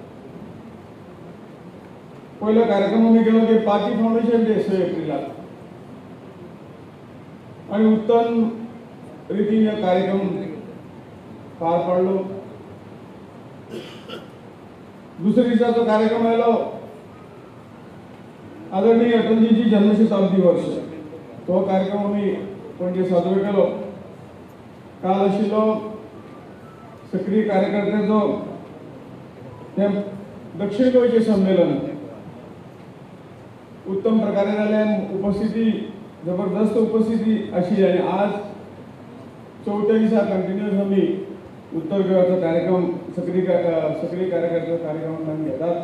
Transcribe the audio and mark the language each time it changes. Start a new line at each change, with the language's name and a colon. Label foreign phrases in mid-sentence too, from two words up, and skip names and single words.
Konkani: पहिला कार्यक्रम आम्ही केलो ते पार्टी फाउंडेशन डे 6 एप्रिलाक आणि उत्तम रीतीने कार्यक्रम पार पाडलो. दुसऱ्या दिवसाचा कार्यक्रम आयलो आदरणीय अटलजींची जन्मशताब्दी वर्ष. तो कार्यक्रम आम्ही पणजे साजरो केलो. काल आशिल्लो सक्रिय कार्यकर्त्यांचो हे दक्षिण गोंयचे संमेलन उत्तम प्रकारे जालें. उपस्थिती जबरदस्त उपस्थिती आशिल्ली आणि आज 4थ्या दिसा कंटिन्युअस आम्ही उत्तर गोंयचो कार्यक्रम सक्रिय कार्यकर्त्यांचो कार्यक्रम आमी घेतात.